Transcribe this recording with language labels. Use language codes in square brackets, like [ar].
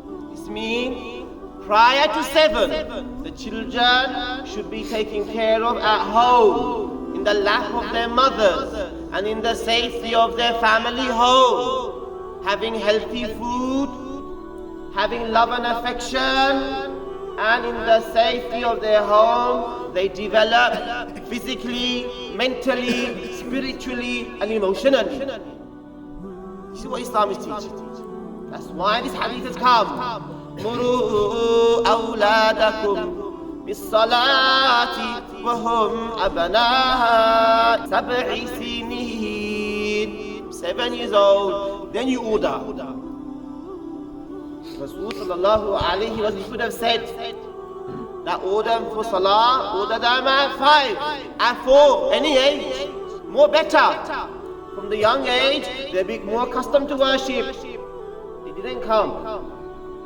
[en] This means prior to 7, the children should be taken care of at home, in the lap of their mothers, and in the safety of their family home, having healthy food, having love and affection, and in the safety of their home, they develop physically, mentally, spiritually and emotionally. You see what Islam is teaching? That's why this hadith has come. [ar] مروا أولادكم بالصلاة وهم أبناء 7 سنين. [en] 7 years old, then you order. Rasul sallallahu alayhi wa sallam could have said that order for salah, order them at 5, at 4, any age, more better. From the young age, they'll be more accustomed to worship. They didn't come.